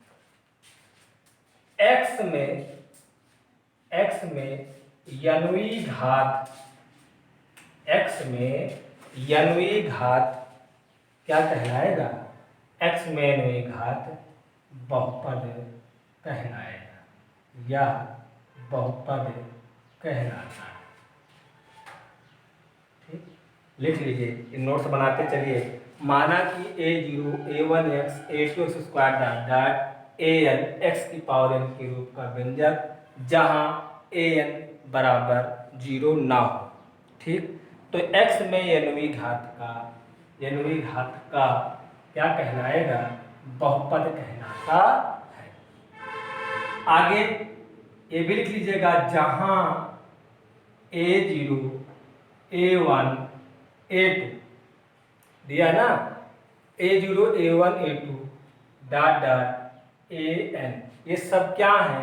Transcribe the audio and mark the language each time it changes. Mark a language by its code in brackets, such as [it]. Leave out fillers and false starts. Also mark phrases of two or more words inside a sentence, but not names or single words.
[hi] x में यनवी घात, x में यनवी घात क्या कहलाएगा? x में यनवी घात बहुपद कहलाएगा या बहुपद कहलाता है। ठीक, लिख लीजिए, नोट्स बनाते चलिए। माना कि a0 a1 x a2 x स्क्वायर [en] dot dot [hi] an x की पावर n के रूप का व्यंजक जहां an बराबर 0 ना हो। ठीक, तो x में यनवी घात का क्या कहलाएगा? बहुपद कहलाता है। आगे ये भी लिख लीजिएगा, जहां a0 a1 a2 दिया ना, a0 a1 a2 [en] dot dot [hi] an, ये सब क्या है?